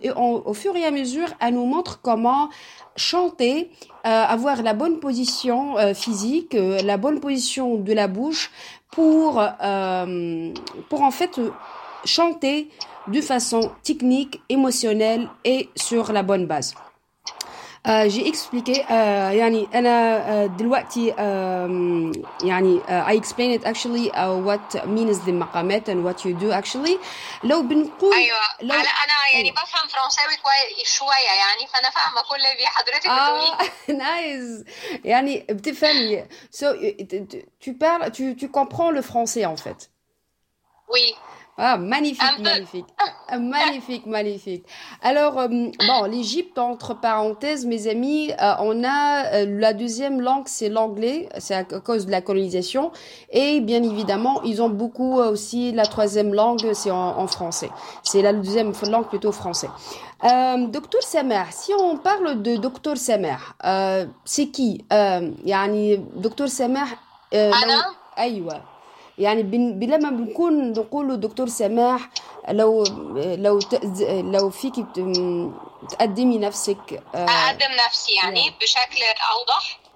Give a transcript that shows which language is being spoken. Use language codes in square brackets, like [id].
[fr] Et au fur et à mesure, elle nous montre comment chanter, avoir la bonne position physique, la bonne position de la bouche pour en fait chanter de façon technique, émotionnelle et sur la bonne base. J'ai expliqué, [ar] يعني أنا دلوقتي, يعني [en] I explain it actually what means the مقامات and what you do actually. [ar] لو بنقول, أيوة, لو أنا يعني بفهم فرنساوي شوية يعني, فأنا فاهمة كل اللي بحضرتك [en] Nice. [ar] يعني بتفهمي, [fr] so tu parles, tu comprends le français en fait. Oui. Ah, magnifique, Un peu. magnifique. Magnifique, magnifique. Alors, bon, l'Égypte, entre parenthèses, mes amis, on a la deuxième langue, c'est l'anglais, c'est à cause de la colonisation. Et bien évidemment, ils ont beaucoup aussi la troisième langue, c'est en français. C'est la deuxième langue plutôt français. Docteur Samer, si on parle de Docteur Samer, c'est qui? [ar] Yani, Docteur Samer, أنا لو أيوة. يعني بلا ما بنكون نقوله دكتور سماح، لو فيك تقدمي نفسك. أقدم نفسي يعني بشكل أوضح.